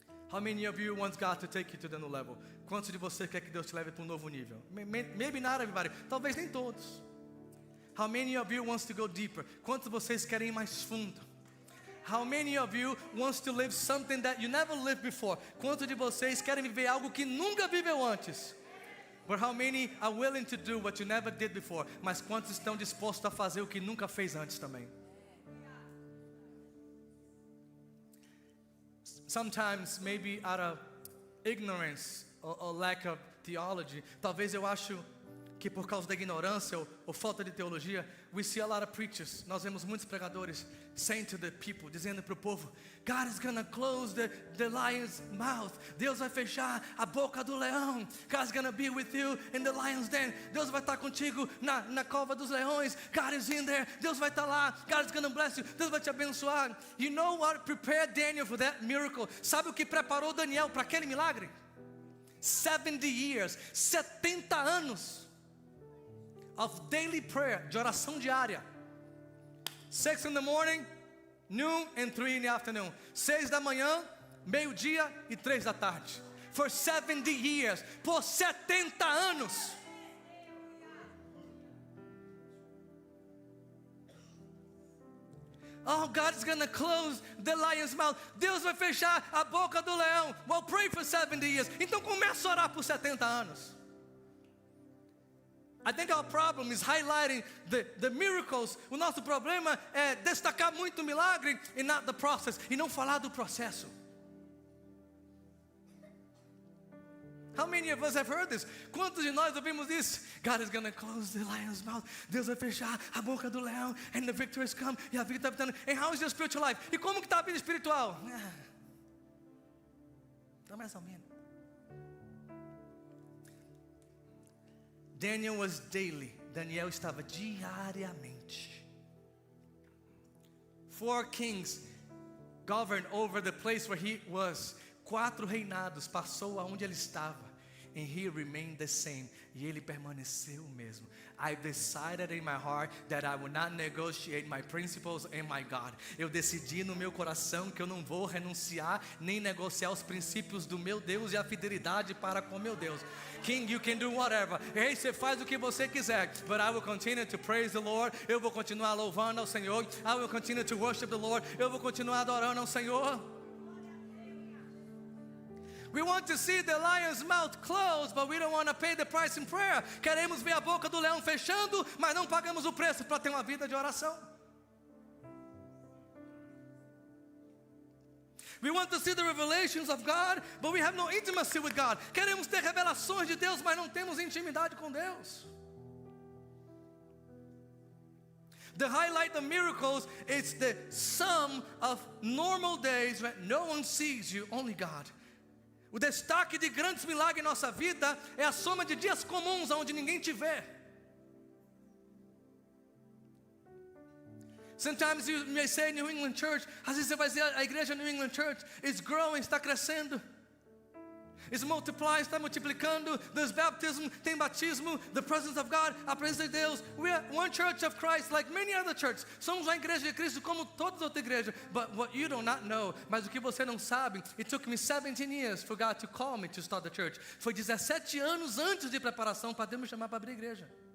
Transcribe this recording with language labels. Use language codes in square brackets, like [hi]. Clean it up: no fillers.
[en] How many of you want God to take you to the new level? [pt] Quantos de vocês quer que Deus te leve para um novo nível? [en] Maybe not everybody. [pt] Talvez nem todos. [en] How many of you wants to go deeper? [pt] Quantos de vocês querem ir mais fundo? [en] How many of you wants to live something that you never lived before? [pt] Quantos de vocês querem viver algo que nunca viveu antes? [en] But how many are willing to do what you never did before? [pt] Mas quantos estão dispostos a fazer o que nunca fez antes também? [en] Sometimes, maybe out of ignorance or lack of theology, [pt] talvez eu acho que por causa da ignorância ou falta de teologia, [en] we see a lot of preachers, [pt] nós vemos muitos pregadores [en] saying to the people, [pt] dizendo para o povo, [en] God is gonna close the lion's mouth. [pt] Deus vai fechar a boca do leão. [en] God's gonna be with you in the lion's den. [pt] Deus vai estar contigo na cova dos leões. [en] God is in there. [pt] Deus vai estar lá. [en] God is gonna bless you. [pt] Deus vai te abençoar. [en] You know what prepared Daniel for that miracle? [pt] Sabe o que preparou Daniel para aquele milagre? [en] 70 years, [pt] 70 anos [en] of daily prayer, [pt] de oração diária. [en] 6 in the morning, noon and 3 in the afternoon. [pt] 6 da manhã, meio-dia e 3 da tarde. [en] For 70 years, [pt] por 70 anos. [en] Oh, God's gonna close the lion's mouth. [pt] Deus vai fechar a boca do leão. [en] Well, pray for 70 years. [pt] Então começa a orar por 70 anos. [en] I think our problem is highlighting the miracles. [pt] O nosso problema é destacar muito o milagre [en] and not the process. [pt] E não falar do processo. [en] How many of us have heard this? [pt] Quantos de nós ouvimos isso? [en] God is going to close the lion's mouth. [pt] Deus vai fechar a boca do leão. [en] And the victory has come. [pt] E a vida está vindo. [en] And how is your spiritual life? [pt] E como que está a vida espiritual? Está mais ou menos. [en] Daniel was daily. [pt] Daniel estava diariamente. [en] 4 kings governed over the place where he was. [pt] 4 reinados passou aonde ele estava. [en] And he remained the same. [pt] E ele permaneceu o mesmo. [en] I decided in my heart that I will not negotiate my principles and my God. [pt] Eu decidi no meu coração que eu não vou renunciar nem negociar os princípios do meu Deus e a fidelidade para com meu Deus. [en] King, you can do whatever. [pt] Ei, você faz o que você quiser. [en] But I will continue to praise the Lord. [pt] Eu vou continuar louvando ao Senhor. [en] I will continue to worship the Lord. [pt] Eu vou continuar adorando ao Senhor. [en] We want to see the lion's mouth closed, but we don't want to pay the price in prayer. [pt] Queremos ver a boca do leão fechando, mas não pagamos o preço para ter uma vida de oração. [en] We want to see the revelations of God, but we have no intimacy with God. [pt] Queremos ter revelações de Deus, mas não temos intimidade com Deus. [en] The highlight of miracles is the sum of normal days when no one sees you, only God. [pt] O destaque de grandes milagres em nossa vida é a soma de dias comuns onde ninguém te vê. [en] Sometimes you may say New England Church, [pt] às vezes você vai dizer a igreja [en] New England Church is growing, [pt] está crescendo. [en] It's multiplying, [pt] está multiplicando. [en] There's baptism, [pt] tem batismo, [en] the presence of God, [pt] a presença de Deus. [en] We are one church of Christ like many other churches. [pt] Somos uma igreja de Cristo como todas as outras igrejas. [en] But what you do not know, [pt] mas o que você não sabe, [en] it took me 17 years for God to call me to start the church. [pt] Foi 17 anos antes de preparação para Deus me chamar para abrir a igreja.